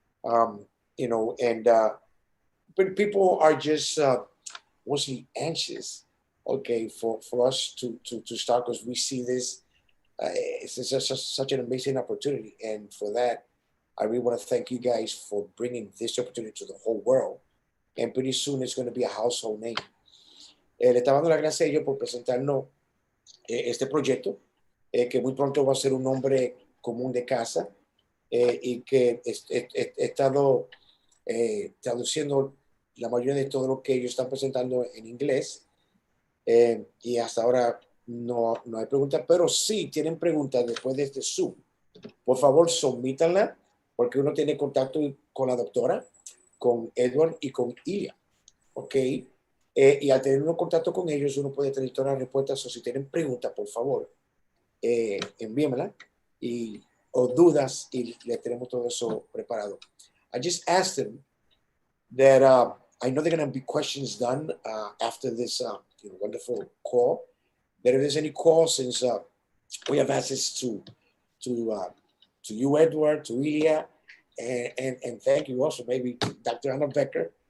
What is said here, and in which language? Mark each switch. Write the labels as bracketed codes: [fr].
[en] But people are just mostly anxious, okay, for us to start, because we see this. It's such an amazing opportunity, and for that, I really want to thank you guys for bringing this opportunity to the whole world. And pretty soon it's going to be a household name. [es] Le estaba dando las gracias a ellos por presentarnos este proyecto, que muy pronto va a ser un nombre común de casa, y que he estado traduciendo la mayoría de todo lo que ellos están presentando en inglés, y hasta ahora no hay preguntas, pero sí tienen preguntas después de este Zoom. Por favor, submítanla, porque uno tiene contacto con la doctora, con Edward y con Ilya, ¿ok? Y al tener un contacto con ellos, uno puede tener todas las respuestas, o si tienen preguntas, por favor, envíenmela, o dudas, y le tenemos todo eso preparado. [en] I just asked them that I know they're going to be questions done after this wonderful call, that if there's any calls, since we have access to you, Edward, to Ilya, and thank you also maybe to Dr. Anna Becker.